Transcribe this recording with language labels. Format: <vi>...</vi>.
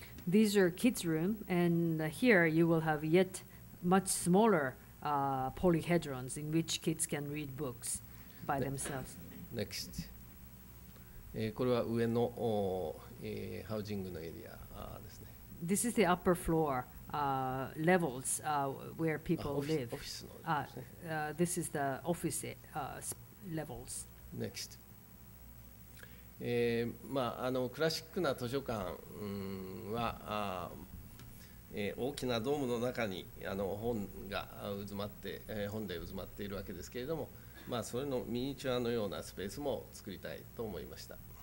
<en>These are kids' room, and here you will have yet much smaller polyhedrons in which kids can read books by themselves. Next.</en> <ja>これは上のハウジングのエリアですね。</ja> <en>This is the upper floor levels where people live. This is the office levels. Next.</en> <ja>クラシックな図書館は大きなドームの中に本が渦まって、本で渦まっているわけですけれども、それのミニチュアのようなスペースも作りたいと思いました。</ja>